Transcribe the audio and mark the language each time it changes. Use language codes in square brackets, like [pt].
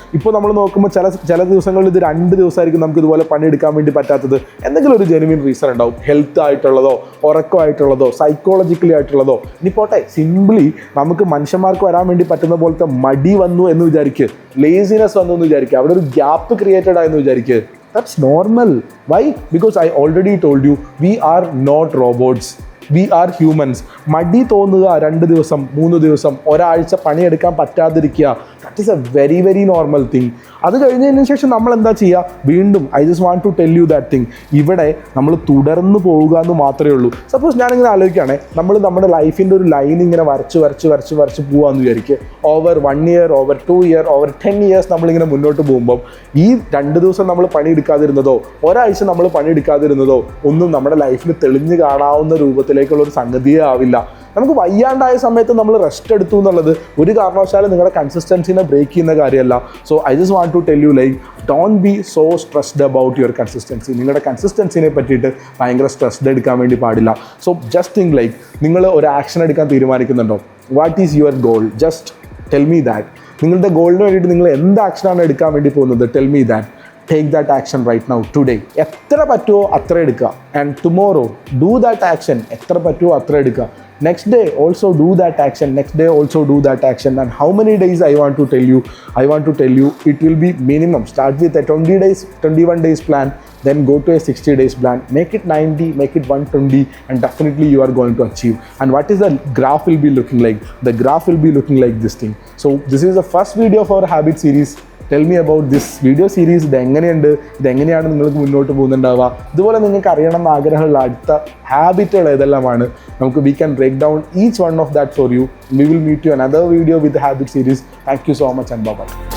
[ml] ഇപ്പോൾ നമ്മൾ നോക്കുമ്പോൾ ചില ദിവസങ്ങളിൽ ഇത് 2 ദിവസമായിരിക്കും നമുക്ക് ഇതുപോലെ പണിയെടുക്കാൻ വേണ്ടി പറ്റാത്തത്. എന്തെങ്കിലും ഒരു ജെനുവിൻ റീസൺ ഉണ്ടാവും. Health ആയിട്ടുള്ളതോ, ഉറക്കമായിട്ടുള്ളതോ, psychologically ആയിട്ടുള്ളതോ. ഇനി പോട്ടെ, സിംപ്ലി നമുക്ക് മനുഷ്യന്മാർക്ക് വരാൻ വേണ്ടി പറ്റുന്ന പോലത്തെ മടി വന്നു എന്ന് വിചാരിക്കുക, ലേസിനെസ് വന്നു എന്ന് വിചാരിക്കുക, അവിടെ ഒരു ഗ്യാപ്പ് ക്രിയേറ്റഡ് ആയെന്ന് വിചാരിക്കുക. [en] That's normal. Why? Because I already told you, we are not robots. We are humans. [ml] മടി തോന്നുക 2 ദിവസം 3 ദിവസം ഒരാഴ്ച പണിയെടുക്കാൻ പറ്റാതിരിക്കുക, [en] That is a very very normal thing. [ml] അത് കഴിഞ്ഞതിന് ശേഷം നമ്മൾ എന്താ ചെയ്യുക? വീണ്ടും [en] I just want to tell you that thing, [ml] ഇവിടെ നമ്മൾ തുടർന്ന് പോവുക എന്ന് മാത്രമേ ഉള്ളൂ. സപ്പോസ് ഞാനിങ്ങനെ ആലോചിക്കുകയാണെ, നമ്മൾ നമ്മുടെ ലൈഫിൻ്റെ ഒരു ലൈൻ ഇങ്ങനെ വരച്ച് പോകാമെന്ന് വിചാരിക്കുക. [en] over 1 year, over 2 year, over 10 years [ml] നമ്മളിങ്ങനെ മുന്നോട്ട് പോകുമ്പം ഈ 2 ദിവസം നമ്മൾ പണിയെടുക്കാതിരുന്നതോ, ഒരാഴ്ച നമ്മൾ പണിയെടുക്കാതിരുന്നതോ ഒന്നും നമ്മുടെ ലൈഫിൽ തെളിഞ്ഞ് കാണാവുന്ന രൂപത്തിലേക്കുള്ള ഒരു സംഗതിയേ ആവില്ല. നമുക്ക് വയ്യാണ്ടായ സമയത്ത് നമ്മൾ റെസ്റ്റ് എടുത്തു എന്നുള്ളത് ഒരു കാരണവശാലും നിങ്ങളുടെ കൺസിസ്റ്റൻസിനെ ബ്രേക്ക് ചെയ്യുന്ന കാര്യമല്ല. [en] So I just want to tell you like, don't be so stressed about your consistency. [ml] നിങ്ങളുടെ കൺസിസ്റ്റൻസിനെ പറ്റിയിട്ട് ഭയങ്കര സ്ട്രെസ്ഡ് എടുക്കാൻ വേണ്ടി പാടില്ല. [en] so just think like, [ml] നിങ്ങൾ ഒരു ആക്ഷൻ എടുക്കാൻ തീരുമാനിക്കുന്നുണ്ടോ? [en] What is your goal? Just tell me that. [ml] നിങ്ങളുടെ ഗോളിന് വേണ്ടിയിട്ട് നിങ്ങൾ എന്ത് ആക്ഷനാണ് എടുക്കാൻ വേണ്ടി പോകുന്നത്? [en] Tell me that. Take that action right now, today. [ml] എത്ര പറ്റുമോ അത്ര എടുക്കുക. [en] And tomorrow do that action. [ml] എത്ര പറ്റുമോ അത്ര എടുക്കുക. [en] Next day also do that action. Next day also do that action. And how many days I want to tell you? I want to tell you it will be minimum. Start with a 20 days, 21 days plan. Then go to a 60 days plan. Make it 90, make it 120, and definitely you are going to achieve. And what is the graph will be looking like? The graph will be looking like this thing. So this is the first video for our habit series. Tell me about this video series. [ml] ഇതെങ്ങനെയുണ്ട്, ഇതെങ്ങനെയാണ് നിങ്ങൾക്ക് മുന്നോട്ട് പോകുന്നുണ്ടാവുക? ഇതുപോലെ നിങ്ങൾക്ക് അറിയണം എന്ന് ആഗ്രഹമുള്ള അടുത്ത ഹാബിറ്റുകൾ ഏതെല്ലാമാണ്, നമുക്ക് [en] We can break down each one of that for you. We will meet you another video with habit series. Thank you so much and bye.